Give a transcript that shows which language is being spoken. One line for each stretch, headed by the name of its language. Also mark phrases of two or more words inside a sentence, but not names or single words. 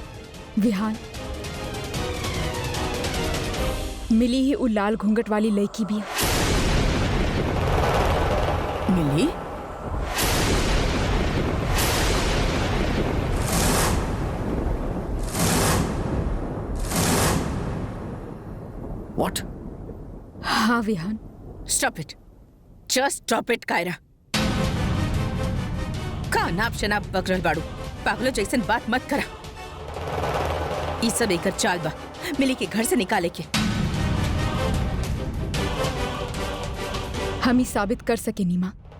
Bhojpuri: विहान, मिली ही उ लाल घूंघट वाली लड़की बिया। मिली?
English: What?
Bhojpuri: हाँ विहान।
English: stop it, just stop it कायरा।
Bhojpuri: का नाप शनाप बक रहल बाड़ू? पागलों जैसन बात मत करा। ई सब एकर चाल बा, मिली के घर से निकाले के। हम ही साबित कर सके नीमा।